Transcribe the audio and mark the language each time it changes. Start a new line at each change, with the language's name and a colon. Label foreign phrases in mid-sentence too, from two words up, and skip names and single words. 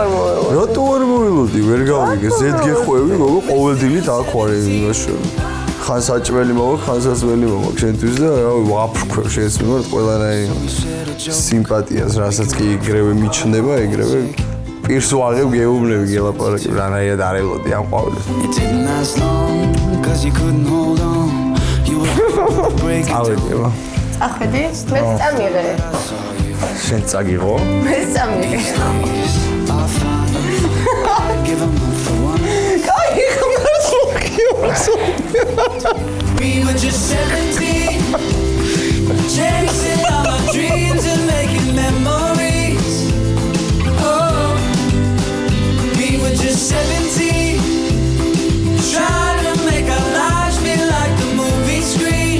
Georgian: რატო არ მოველოდი ვერ გავიგე ზედ გეხვევი გოგო ყოველდღიურად აქ ვარ იმაში ხან საჭმელი მოვა ხან სასმელი მოვა შენთვის და ვაფრქვევ შენს მიმართ ყველანაირი სიმპათიას რასაც კი ეგრევე მიჩნდება ეგრევე პირს ვაღებ გეუბნები გელაპარაკებ რანაირად არ ელოდი ამ ყვავილს წავედება წახვედი მე წამიღე შენ წაგიღო მე წამიღე
English: We were just 17, chasing all our dreams and making memories. Oh, we were just 17, trying to make our lives feel like the movie screen.